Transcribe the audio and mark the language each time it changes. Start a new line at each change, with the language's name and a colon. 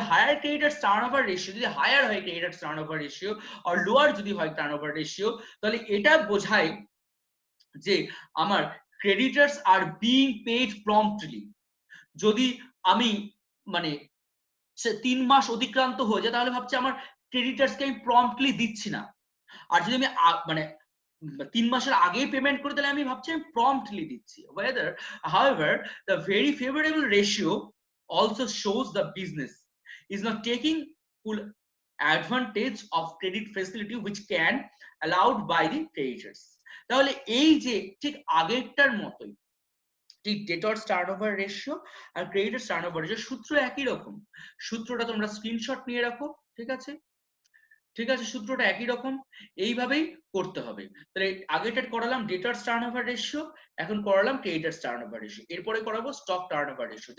Bangla: Higher creditors turnover ratio, যদি higher হয় creditors turnover ratio আর lower যদি হয় টার্নওভার রেশিও, তাহলে এটা বোঝায় যে আমার creditors
English: Are being paid promptly.
Bangla: যদি আমি মানে 3 মাস অতিক্রান্ত হয়ে যায়, তাহলে ভাবছি আমার ক্রেডিটার্সকে আমি প্রম্পটলি দিচ্ছি না। আর যদি আমি মানে 3 মাসের আগেই পেমেন্ট করে, তাহলে আমি ভাবছি আমি প্রম্পটলি দিচ্ছি।
English: However, the very favorable ratio also shows the business is not taking full advantage of credit facility which can allowed by the creditors।
Bangla: তাহলে এই যে ঠিক আগেরটার মতোই, ঠিক ডেটর্স টার্নওভার রেশিও আর ক্রেডিটার্স টার্নওভার রেশিও সূত্র একই রকম। সূত্রটা তোমরা স্ক্রিনশট নিয়ে রাখো, ঠিক আছে? ঠিক আছে, সূত্রটা একই রকম, এইভাবেই করতে হবে। তাহলে আগেটা করালাম ডেটার্স টার্নওভার রেশিও, এখন করালাম ক্রেডিটার্স টার্নওভার রেশিও, এরপরে করাবো স্টক টার্নওভার রেশিও।